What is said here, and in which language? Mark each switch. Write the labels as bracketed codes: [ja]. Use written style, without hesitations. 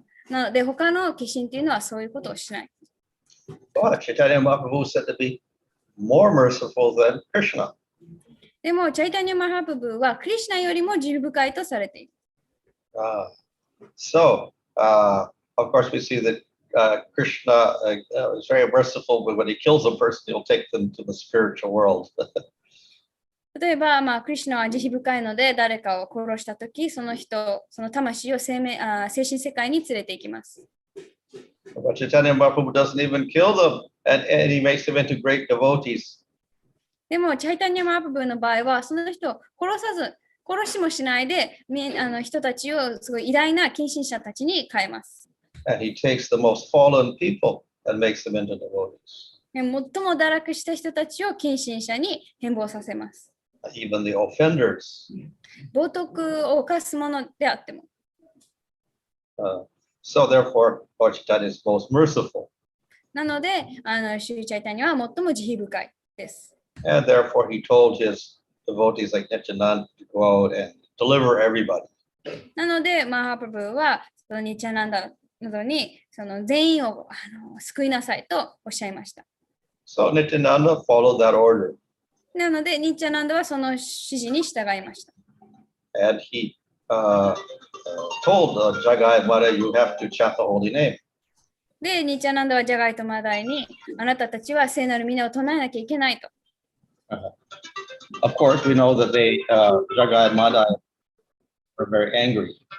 [ja] なので、他の化身っていうのはそういうことをしない。 [en] But Chaitanya Mahaprabhu is said to be more merciful than Krishna. [ja] でも、チャイタニャ・マハプブはクリシュナよりも慈悲深いとされている。 [en] So, of course, we see that Krishna is very merciful, but when he kills a person, he'll take them to the spiritual world. [ja] 例えば、クリシュナは慈悲深いので、誰かを殺したとき、その魂を精神世界に連れて行きます。 [en] But Chaitanya Mahaprabhu doesn't even kill them, and he makes them into great devotees. [ja] でも、チャイタニャ・マハプブの場合は、その人を殺しもしないで、人たちをすごい偉大な献身者たちに変えます。 [en] And he takes the most fallen people and makes them into devotees. [ja] 最も堕落した人たちを献身者に変貌させます。 [en] even the offenders. [ja] 冒涜を犯すものであっても。 [en] So therefore, Lord Chaitanya is most merciful. [ja] なので、シュリチャイタニアは最も慈悲深いです。 [en] And therefore, he told his devotees like Nityananda to go out and deliver everybody. [ja] なので、マハプラブはそのニチャナンダなどにその全員を救いなさいとおっしゃいました。 [en] So Nityananda followed that order. [ja] なので、ニチャナンダはその指示に従いました。 [en] And he told Jagai Mara, you have to chant the holy name. [ja] で、ニチャナンダはジャガイとマダイに、あなたたちは聖なる皆を唱えなきゃいけないと。 [en] Of course, we know that Jagai and Madai were very angry.